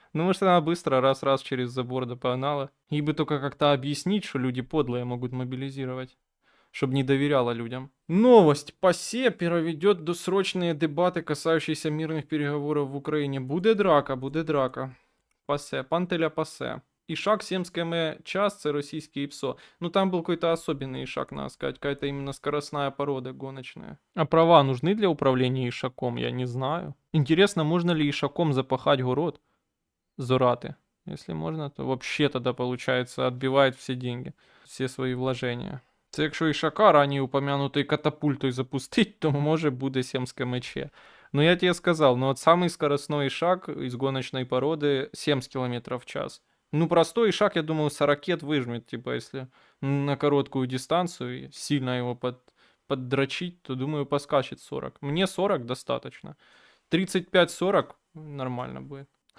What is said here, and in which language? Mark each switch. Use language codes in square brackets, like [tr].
[ru] Ну, может, она быстро раз-раз через забор до погнала. Ей бы только как-то объяснить, что люди подлые могут мобилизировать. чтобы не доверяла людям. Новость. ПАСЕ проведет досрочные дебаты, касающиеся мирных переговоров в Украине. [uk] Буде драка, буде драка. ПАСЕ, пантеля ПАСЕ. Ишак 70 км час, це російський ИПСО. [ru] Ну там был какой-то особенный Ишак, надо сказать, какая-то именно скоростная порода гоночная. А права нужны для управления Ишаком, я не знаю. Интересно, можно ли Ишаком запахать город? Зораты. Если можно, то вообще тогда, получается, отбивает все деньги, все свои вложения. Це якщо Ішака ранее упомянутый катапультой запустить, то може буде 70 км. Но я тебе сказал, ну вот самый скоростной Ишак из гоночной породы 70 км в час. Ну простой Ишак, я думаю, 40 выжмет, типа если на короткую дистанцию и сильно его поддрочить, то думаю поскачет 40. Мне 40 достаточно. 35-40 нормально будет.